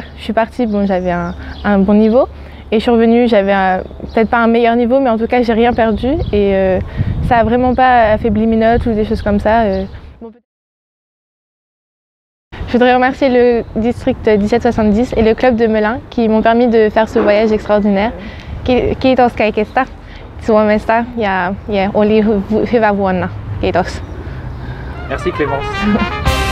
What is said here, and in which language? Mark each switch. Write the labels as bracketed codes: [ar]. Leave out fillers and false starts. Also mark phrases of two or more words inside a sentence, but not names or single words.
[fr] Je suis partie, j'avais un bon niveau. Et je suis revenue, j'avais peut-être pas un meilleur niveau, mais en tout cas, j'ai rien perdu. Et ça n'a vraiment pas affaibli mes notes ou des choses comme ça. Je voudrais remercier le district 1770 et le club de Melun qui m'ont permis de faire ce voyage extraordinaire. [fi] Kiitos kaikesta Suomesta ja oli hyvä vuonna. Kiitos. [fr] Merci Clémence.